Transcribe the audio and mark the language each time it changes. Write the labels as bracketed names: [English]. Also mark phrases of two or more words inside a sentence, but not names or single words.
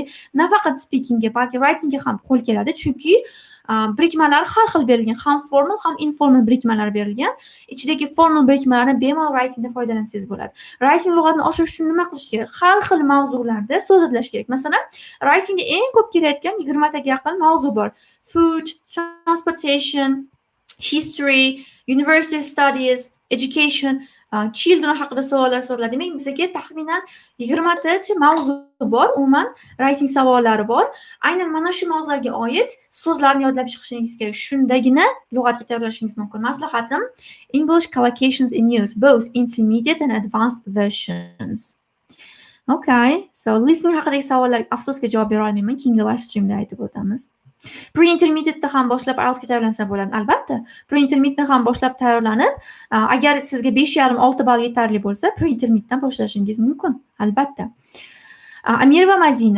[Uzbek] Nafaqat speakingga, balki writingga ham qo'l keladi, chunki birikmalar har xil berilgan, ham formal, ham informal birikmalar berilgan. Ichidagi formal birikmalarni bemalol writingda foydalansangiz bo'ladi. Writing lug'atni oshirish uchun nima qilish kerak? Har xil mavzularda so'z izlash kerak. Masalan, writingda eng ko'p kelayotgan 20 taga yaqin mavzu bor. [English] Food, transportation, history, university studies, education, children [Uzbek] haqida savollar so'raladi. Demak, bizga taxminan 20 tacha mavzu bor, umuman writing savollari bor. Aynan mana shu mavzularga oid so'zlarni yodlab chiqishingiz kerak. Shundagina lug'atga tayyorlashingiz mumkin. [English] Maslahatim English Collocations in Use, both intermediate and advanced versions. [Uzbek] Okay. So listening haqidagi savollarga afsuski javob bera olmayman. Keyingi [English] live streamda [Uzbek] aytib o'tamiz. Pre-intermediate ham boshlab IELTSga tayyorlansa bo'ladi. Albatta, pre-intermediate ham boshlab tayyorlanib, agar sizga 5,5-6 ball yetarli bo'lsa, pre-intermediate boshlashingiz mumkin. Albatta. Amir va Madina.